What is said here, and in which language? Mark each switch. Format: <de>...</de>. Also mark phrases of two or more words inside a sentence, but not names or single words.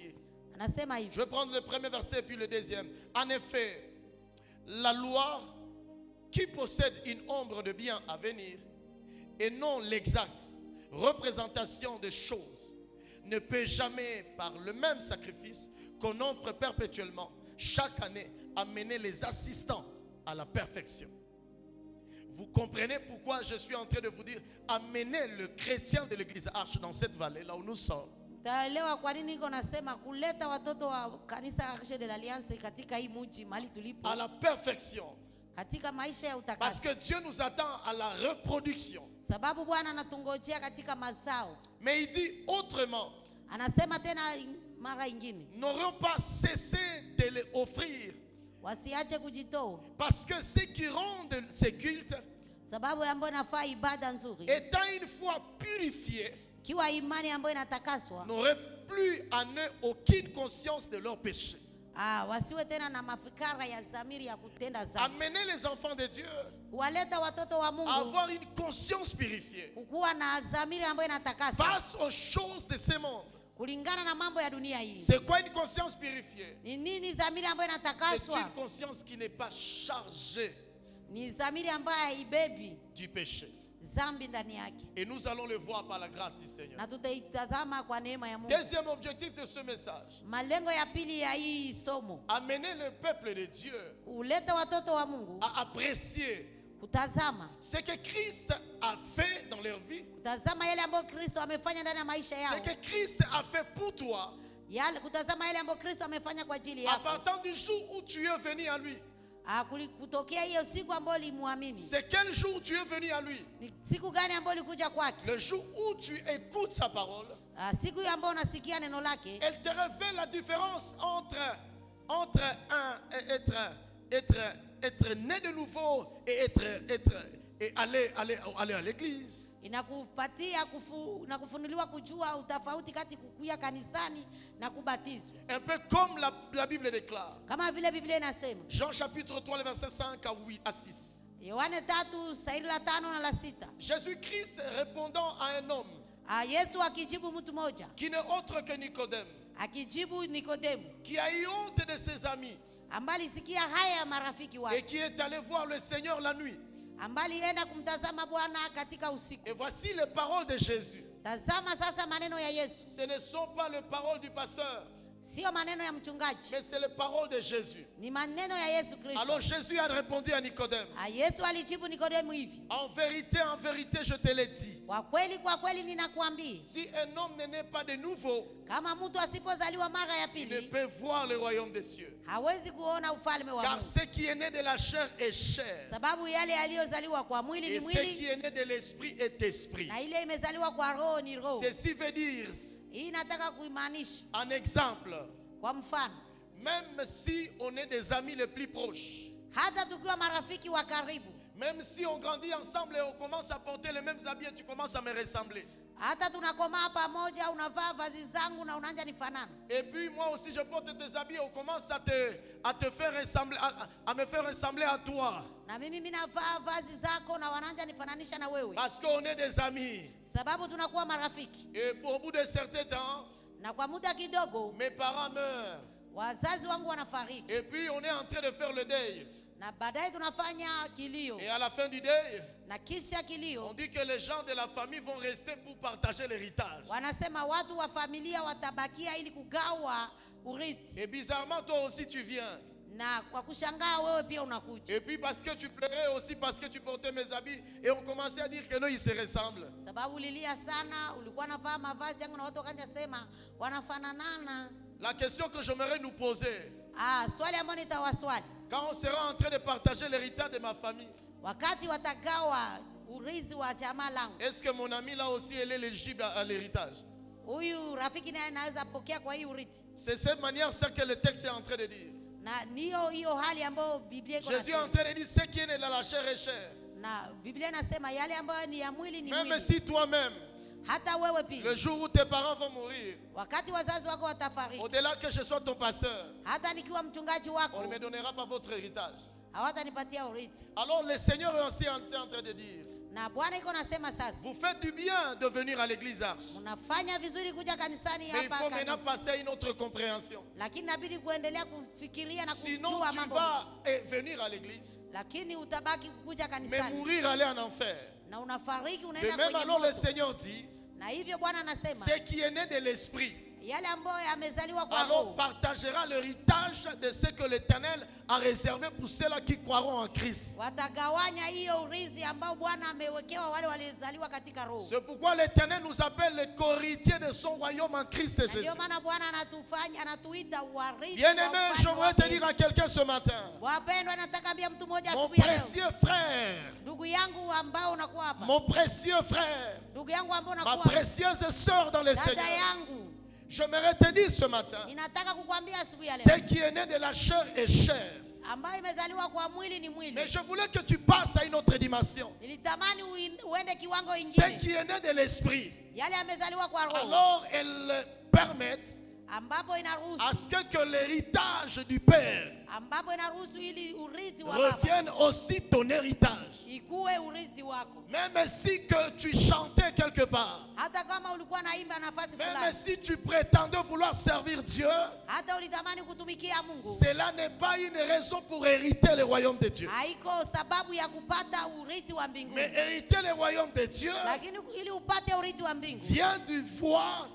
<fr>Je vais prendre le premier verset et puis le deuxième. En effet, la loi qui possède une ombre de bien à venir et non l'exacte représentation des choses ne peut jamais, par le même sacrifice qu'on offre perpétuellement chaque année, amener les assistants à la perfection. Vous comprenez pourquoi je suis en train de vous dire amener le chrétien de l'église Arche dans cette vallée là où nous sommes.</fr> <sw>Utaelewa kwa nini niko nasema kuleta watoto wa kanisa Arche de l'Alliance katika hii mji mahali tulipo</sw> <fr>à la perfection.</fr> <sw>katika maisha ya</sw> <fr>Parce</fr> <sw>utakaso.</sw> <fr>que Dieu nous attend à la reproduction.</fr> <sw>Sababu Bwana anatungojea katika mazao.</sw> <fr>Mais il dit autrement,</fr> <sw>Anasema tena mara ingine,</sw> <fr>n'auront pas cessé de les offrir.</fr> <sw>wasiache kujitoa.</sw> <fr>Parce que ceux qui rendent ces cultes,</fr> <sw>Sababu ambayo inafaa ibada nzuri,</sw> <fr>étant une fois purifiés,</fr> <sw>kiwa imani ambayo inatakaswa,</sw> <fr>n'auraient plus en eux aucune conscience de leur péché.</fr> <sw>wasiwe tena na mafikara ya dhamiri ya kutenda dhambi.</sw> <fr>Amenez les enfants de Dieu</fr> <sw>Waleta watoto wa</sw> <fr>à</fr> <sw>Mungu</sw> <fr>avoir une conscience purifiée</fr> <sw>kuwa na dhamiri ambayo inatakaswa</sw> <fr>face aux choses de ce monde.</fr> <sw>kulingana na mambo ya dunia hii.</sw> <fr>C'est quoi une conscience purifiée?</fr> <sw>Ni nini dhamiri ambayo</sw> <fr>C'est</fr> <sw>inatakaswa?</sw> <fr>une conscience qui n'est pas chargée</fr> <sw>Ni dhamiri ambayo haibebi</sw> <fr>du péché.</fr> <sw>dhambi ndani yake,</sw> <fr>Et nous allons le voir par la grâce du Seigneur.</fr> <sw>na tutaitazama kwa neema ya Mungu.</sw> <fr>Deuxième objectif de ce message,</fr> <sw>Malengo ya pili ya hii somo,</sw> <fr>amener le peuple de Dieu</fr> <sw>uleta watoto wa Mungu</sw> <fr>à apprécier</fr> <sw>kutazama</sw> <fr>ce que Christ a fait dans leur vie,</fr> <sw>kutazama yale ambayo Kristo amefanya ndani ya maisha</sw> <fr>ce</fr> <sw>yao,</sw> <fr>que Christ a fait pour toi</fr> <sw>kutazama yale ambayo Kristo amefanya kwa ajili</sw> <fr>à</fr> <sw>yako,</sw> <fr>partir du jour où tu es venu à lui.</fr> <sw>kutokea hiyo siku ambayo ulimwamini.</sw> <fr>C'est quel jour tu es venu à lui?</fr> <sw>Ni siku gani ambayo ulikuja kwake?</sw> <fr>Le jour où tu écoutes sa parole,</fr> <sw>Siku ambayo unasikia neno lake,</sw> <fr>elle te révèle la différence entre être né de nouveau et aller à l'église.</fr> <sw>inakupatia na kufunuliwa kujua utofauti kati kukuya kanisani na kubatizwa,</sw> <fr>Un peu comme la Bible déclare.</fr> <sw>kama vile Biblia inasema.</sw> <fr>Jean chapitre 3, le verset 5 à 6.</fr> <sw>Yohane 3 shairi la 5 na la 6.</sw> <fr>Jésus-Christ répondant à un homme</fr> <sw>Yesu akijibu mtu mmoja,</sw> <fr>qui n'est autre que Nicodème,</fr> <sw>akijibu Nikodemu,</sw> <fr>qui a eu honte de ses amis</fr> <sw>ambali sikia haya ya marafiki</sw> <fr>et</fr> <sw>wake,</sw> <fr>qui est allé voir le Seigneur la nuit.</fr> <sw>ambali enda kumtazama Bwana katika usiku.</sw> <fr>Et voici les paroles de Jésus.</fr> <sw>Tazama sasa maneno ya Yesu,</sw> <fr>Ce ne sont pas les paroles du pasteur,</fr> <sw>sio maneno ya mchungaji,</sw> <fr>mais c'est les paroles de Jésus.</fr> <sw>ni maneno ya Yesu Kristo.</sw> <fr>Alors Jésus a répondu à Nicodème,</fr> <sw>Yesu alijibu Nikodemu hivi,</sw> <fr>en vérité, je te l'ai dit.</fr> <sw>kwa kweli ninakuambia,</sw> <fr>Si un homme ne naît pas de nouveau,</fr> <sw>kama mtu asipozaliwa mara ya</sw> <fr>il ne</fr> <sw>pili</sw> <fr>peut voir le royaume des cieux.</fr> <sw>hawezi kuona ufalme wa</sw> <fr>Car</fr> <sw>Mungu.</sw> <fr>ce qui est né de la chair est chair,</fr> <sw>Sababu yale yaliyozaliwa kwa mwili</sw> <fr>et</fr> <sw>ni</sw> <fr>ce qui</fr> <sw>mwili,</sw> <fr>est né de l'esprit est esprit.</fr> <sw>na ile imezaliwa kwa roho ni roho.</sw> <fr>Ceci veut dire,</fr> <sw>Hii nataka kuimaanisha</sw> <fr>en exemple,</fr> <sw>kwa mfano,</sw> <fr>même si on est des amis les plus proches,</fr> <sw>hata tukiwa marafiki wa karibu,</sw> <fr>même si on grandit ensemble et on commence à porter les mêmes habits et tu commences à me ressembler,</fr> <sw>hata tunakomaa pamoja, unavaa vazi zangu na unaanza nifanana,</sw> <fr>et puis moi aussi je porte tes habits et on commence à te faire ressembler, à me faire ressembler à toi,</fr> <sw>na mimi navaa vazi zako na wanaanza nifananisha na wewe,</sw> <fr>parce qu'on est des amis.</fr> <sw>sababu tunakuwa marafiki.</sw> <fr>Et au bout de certain temps,</fr> <sw>Na kwa muda kidogo</sw> <fr>mes parents meurent,</fr> <sw>wazazi wangu wanafariki,</sw> <fr>et puis on est en train de faire le deuil.</fr> <sw>na baadaye tunafanya kilio,</sw> <fr>Et à la fin du deuil,</fr> <sw>na kisha</sw> <fr>on</fr> <sw>kilio</sw> <fr>dit que les gens de la famille vont rester pour partager l'héritage.</fr> <sw>wanasema watu wa familia watabakia ili kugawa urithi,</sw> <fr>Et bizarrement, toi aussi tu viens.</fr> <sw>na kwa kushangaa wewe pia unakuja,</sw> <fr>Et puis parce que tu pleurais aussi, parce que tu portais mes habits, et on commençait à dire que non, ils se ressemblent.</fr> <sw>sababu ulilia sana, ulikuwa navaa mavazi yangu na watu wakaanza sema wanafananana.</sw> <fr>La question que j'aimerais nous poser,</fr> <sw>Swali ambalo nitawaswali,</sw> <fr>quand on sera en train de partager l'héritage de ma famille,</fr> <sw>wakati watagawa urithi wa jamaa langu,</sw> <fr>est-ce que mon ami là aussi elle est éligible à l'héritage?</fr> <sw>huyu rafiki naye anaweza pokea kwa hii urithi?</sw> <fr>C'est cette manière ça que le texte est en train de dire.</fr> <sw>Na niyo hiyo hali ambayo Biblia iko</sw> <fr>Jésus est en</fr> <sw>nasema.</sw> <fr>train de dire ce qui est né dans la chair est chair.</fr> <sw>Na Biblia inasema yale ambayo ni ya mwili ni</sw> <fr>Même</fr> <sw>mwili.</sw> <fr>si toi-même,</fr> <sw>Hata wewe pia,</sw> <fr>le jour où tes parents vont mourir,</fr> <sw>wakati wazazi wako watafariki,</sw> <fr>au-delà que je sois ton pasteur,</fr> <sw>hata nikiwa mchungaji</sw> <fr>on</fr> <sw>wako,</sw> <fr>ne me donnera pas votre héritage.</fr> <sw>hawatanipatia urithi.</sw> <fr>Alors le Seigneur est aussi en train de dire,</fr> <sw>Na Bwana iko nasema sasa,</sw> <fr>vous faites du bien de venir à l'église Arche.</fr> <sw>unafanya vizuri kuja kanisani</sw> <fr>Mais il faut</fr> <sw>hapa</sw> <fr>maintenant</fr> <sw>kanisa,</sw> <fr>passer à une autre compréhension.</fr> <sw>lakini inabidi kuendelea kufikiria na</sw> <fr>Sinon,</fr> <sw>kujua</sw> <fr>tu</fr> <sw>mambo,</sw> <fr>vas venir à l'église,</fr> <sw>lakini utabaki kuja</sw> <fr>mais</fr> <sw>kanisani</sw> <fr>mourir, aller en enfer.</fr> <sw>na unafariki,</sw> <fr>De</fr> <sw>unaenda</sw> <fr>même,</fr> <sw>kwenye</sw> <fr>alors le</fr> <sw>moto.</sw> <fr>Seigneur dit,</fr> <sw>Na hivyo Bwana anasema</sw> <fr>ce qui est né de l'esprit,</fr> <sw>yale ambayo yamezaliwa kwa</sw> <fr>alors</fr> <sw>roho,</sw> <fr>partagera l'héritage de ce que l'Éternel a réservé pour ceux-là qui croiront en Christ.</fr> <sw>watagawanya hiyo urithi ambao Bwana amewekewa wale waliozaliwa katika roho.</sw> <fr>C'est pourquoi l'Éternel nous appelle les co-héritiers de son royaume en Christ Jésus.</fr> <sw>Ndio maana Bwana anatuita warithi.</sw> <fr>Bien-aimé, j'aimerais te dire à quelqu'un ce matin,</fr> <sw>Wapendwa, nataka ambia mtu mmoja</sw> <fr>mon</fr> <sw>asubuhi ya leo,</sw> <fr>précieux frère,</fr> <sw>ndugu yangu ambao unakuwa hapa,</sw> <fr>mon précieux frère,</fr> <sw>ndugu yangu ambao</sw> <fr>ma</fr> <sw>unakuwa hapa,</sw> <fr>précieuse sœur dans le</fr> <sw>dada</sw> <fr>Seigneur,</fr> <sw>yangu,</sw> <fr>j'aimerais te dire ce matin,</fr> <sw>ninataka kukwambia asubuhi ya</sw> <fr>ce</fr> <sw>leo,</sw> <fr>qui est né de la chair est chair.</fr> <sw>ambayo imezaliwa kwa mwili ni mwili.</sw> <fr>Mais je voulais que tu passes à une autre dimension.</fr> <sw>Nilitamani uende kiwango</sw> <fr>Ce</fr> <sw>ingine,</sw> <fr>qui est né de l'esprit,</fr> <sw>yale yamezaliwa kwa roho,</sw> <fr>alors elles permettent</fr> <sw>ambapo inaruhusu</sw> <fr>à ce que l'héritage du Père</fr> <sw>ambapo inaruhusu ili urithi wa baba</sw> <fr>revienne aussi ton héritage.</fr> <sw>ikuwe urithi wako.</sw> <fr>Même si que tu chantais quelque part,</fr> <sw>Hata kama ulikuwa naimba nafasi</sw> <fr>même</fr> <sw>fulani,</sw> <fr>si tu prétendais vouloir servir Dieu,</fr> <sw>hata ulitamani kutumikia Mungu,</sw> <fr>cela n'est pas une raison pour hériter le royaume de Dieu.</fr> <sw>haiko sababu ya kupata urithi wa mbinguni.</sw> <fr>Mais hériter le royaume de Dieu</fr> <sw>Lakini ili upate urithi wa mbingu</sw> <fr>vient du voir</fr>